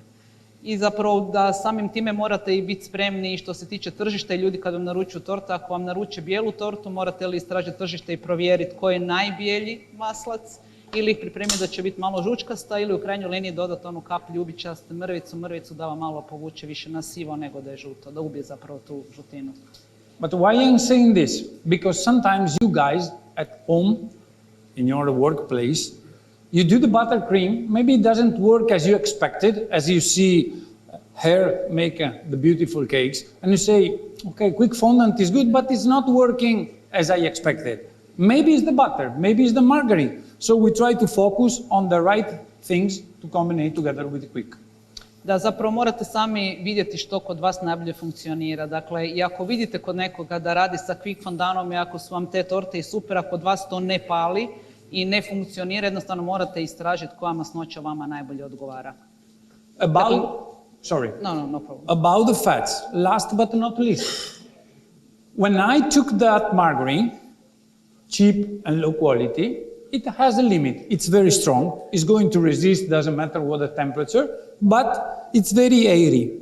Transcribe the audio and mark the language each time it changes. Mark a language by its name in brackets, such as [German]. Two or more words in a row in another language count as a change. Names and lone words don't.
[Croatian] I zapravo da samim time morate i biti spremni što se tiče tržišta i ljudi kad vam naručuju tortu, ako vam naruče bijelu tortu, morate li istražiti tržište i provjeriti koji je najbijelji maslac ili ih pripremiti da će biti malo žučkasta ili u krajnjoj liniji dodati onu kap ljubičaste mrvicu da vam malo povuče više na sivo nego da je žuto, da ubije zapravo tu žutinu. [English] But why I'm saying this? Because sometimes you guys at home, in your workplace, you do the buttercream, maybe it doesn't work as you expected, as you see her make the beautiful cakes, and you say, okay, quick fondant is good, but it's not working as I expected. Maybe it's the butter, maybe it's the margarine. So we try to focus on the right things to combine together with quick. [Croatian] Da zapravo morate sami vidjeti što kod vas najbolje funkcionira. Dakle, i ako vidite kod nekoga da radi sa quick fondanom i ako su vam te torte i super, a kod vas to ne pali, i ne funkcionira, jednostavno morate istražiti koja masnoća vama najbolje odgovara. [English] Sorry. No problem. About the fats, last but not least. When I took that margarine, cheap and low quality, it has a limit. It's very strong. It's going to resist, doesn't matter what the temperature, but it's very airy.